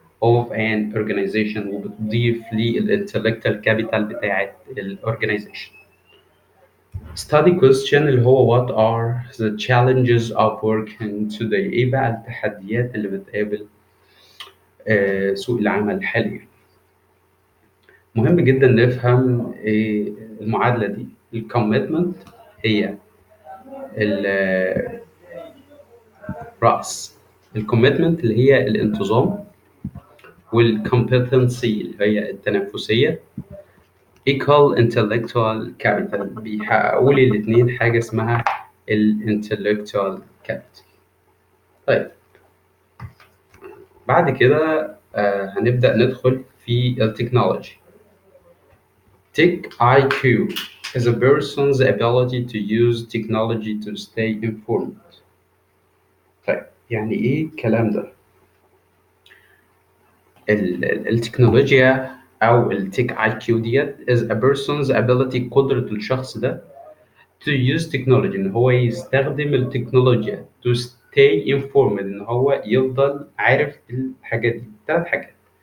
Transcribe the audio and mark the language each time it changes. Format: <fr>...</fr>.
<en>of an organization</en> <ar>وبتضيف للintellectual capital بتاعة الorganization.</ar> <en>study question</en> <ar>اللي هو</ar> <en>what are the challenges of working today؟</en> <ar>ايه بقى التحديات اللي بتقابل سوق العمل حاليا؟ مهم جدا نفهم المعادلة دي. الكوميتمنت هي الرأس، الكوميتمنت اللي هي الانتظام، والكومبتنسي اللي هي التنافسية،</ar> <en>equal intellectual capital</en> <ar>بيحققوا لي الاثنين حاجة اسمها الانتلكتوال capital. طيب بعد كده هنبدأ ندخل في التكنولوجي.</ar> <en>Tech IQ is a person's ability to use technology to stay informed.</en> <ar>طيب يعني ايه الكلام ده؟ التكنولوجيا او التك اي كيو ديت</ar> <en>is a person's ability،</en> <ar>قدرة الشخص ده</ar> <en>to use technology،</en> <ar>ان هو يستخدم التكنولوجيا</ar> <en>to stay informed،</en> <ar>ان هو يفضل عارف الحاجات دي. ثلاث حاجات.</ar>